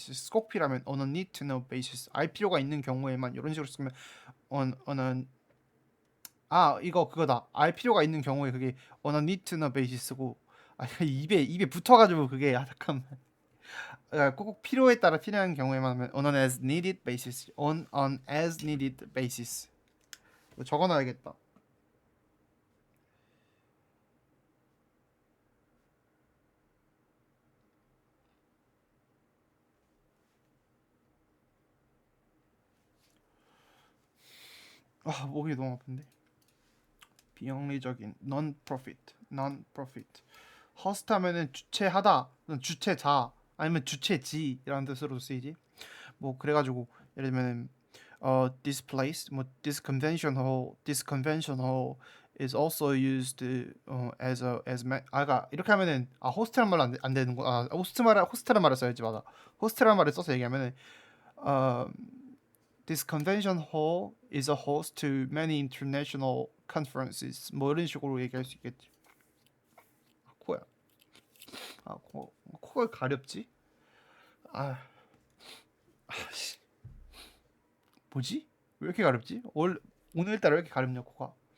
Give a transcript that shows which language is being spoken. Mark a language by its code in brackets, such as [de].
[ko] 꼭 필요하면 [en] on a need to know basis. [ko] 알 필요가 있는 경우에만 이런 식으로 쓰면 on a 이거 그거다. 알 필요가 있는 경우에 그게 [en] on a need to know basis [ko] 고, 입에 붙어가지고 그게 잠깐만. 꼭 필요에 따라 필요한 경우에만 하면 [en] on an as needed basis. [ko] 적어놔야겠다. 목이 너무 아픈데. 비영리적인 non-profit. host 하면은 주최하다, 주최자 아니면 주최지라는 뜻으로 쓰이지. 뭐 그래가지고 예를 들면은 this place, 뭐 [en] this convention hall is also used [ko] 아까 이렇게 하면은 호스트란 말로 안 되는 거. 호스트란 말을 써야지. 맞아. 호스트란 말을 써서 얘기하면은 [en] 어, this convention hall is a host to many international conferences. [ko] 뭐 이런 식으로 얘기할 수 있겠지. 코야. 코가 가렵지? 씨. 뭐지? 왜 이렇게 가렵지? 오늘따라 왜 이렇게 가렵냐 코가?